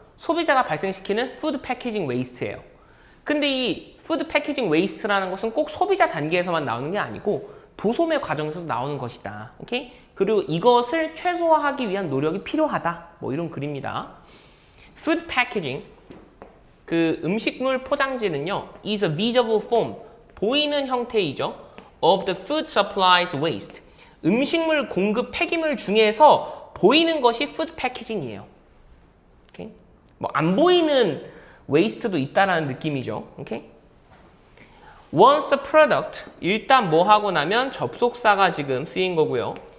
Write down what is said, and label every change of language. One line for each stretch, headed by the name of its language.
Korean: 소비자가 발생시키는 푸드 패키징 웨이스트예요. 근데 이 푸드 패키징 웨이스트라는 것은 꼭 소비자 단계에서만 나오는 게 아니고 도소매 과정에서도 나오는 것이다. 오케이? 그리고 이것을 최소화하기 위한 노력이 필요하다. 뭐 이런 글입니다. 푸드 패키징, 그 음식물 포장지는요,
English: is a visible form,
Korean: 보이는 형태이죠.
English: of the food supplies waste.
Korean: 음식물 공급 폐기물 중에서 보이는 것이 푸드 패키징이에요. 오케이? 뭐 안 보이는 웨이스트도 있다라는 느낌이죠. 오케이?
English: Once the product,
Korean: 일단 뭐 하고 나면 접속사가 지금 쓰인 거고요.